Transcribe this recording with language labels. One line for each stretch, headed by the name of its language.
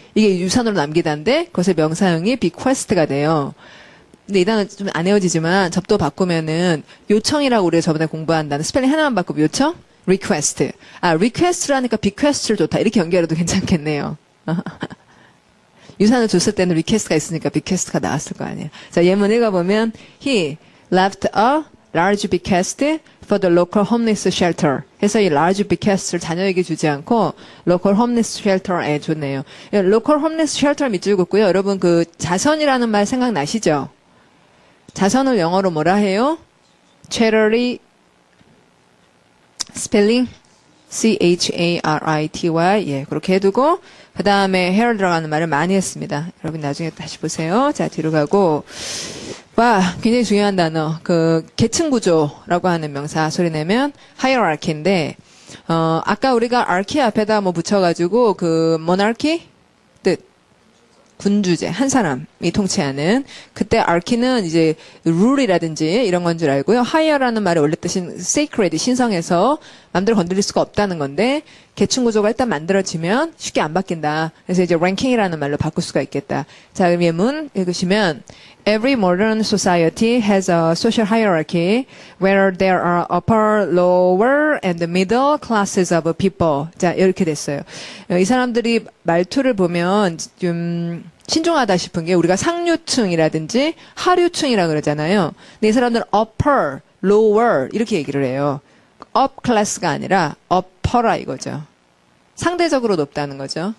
Korean: 이게 유산으로 남기다인데, 그것의 명사형이 bequest가 돼요. 근데 이 단어 좀 안 외워지지만, 접도 바꾸면은, 요청이라고 우리가 저번에 공부한다는 스펠링 하나만 바꾸면 요청? request. request라니까 bequest를 좋다. 이렇게 연결해도 괜찮겠네요. 유산을 줬을 때는 request가 있으니까 bequest가 나왔을 거 아니에요. 자, 예문 읽어보면,
English: he left a large bequest for the local homeless shelter.
Korean: 해서 이 large bequest를 자녀에게 주지 않고
English: local homeless shelter
Korean: 에 줬네요. local homeless shelter 밑줄 긋고요. 여러분 그 자선이라는 말 생각나시죠? 자선을 영어로 뭐라 해요? charity 스펠링 C-H-A-R-I-T-Y 예 그렇게 해두고 그 다음에 hair 들어가는 말을 많이 했습니다. 여러분 나중에 다시 보세요. 자 뒤로 가고 와, 굉장히 중요한 단어. 계층 구조라고 하는 명사 소리 내면 hierarchy인데, 아까 우리가 archy 앞에다 붙여가지고, monarchy? 뜻. 군주제. 한 사람이 통치하는. 그때 archy는 이제 rule이라든지 이런 건 줄 알고요. higher라는 말의 원래 뜻은 sacred, 신성해서 맘대로 건드릴 수가 없다는 건데, 계층 구조가 일단 만들어지면 쉽게 안 바뀐다. 그래서 이제 랭킹이라는 말로 바꿀 수가 있겠다. 자, 그럼 예문 읽으시면
English: Every modern society has a social hierarchy where there are upper, lower, and middle classes of people.
Korean: 자, 이렇게 됐어요. 이 사람들이 말투를 보면 좀 신중하다 싶은 게 우리가 상류층이라든지 하류층이라 그러잖아요. 근데 이 사람들은 upper, lower 이렇게 얘기를 해요. up 클래스가 아니라 upper라 이거죠. 상대적으로 높다는 거죠.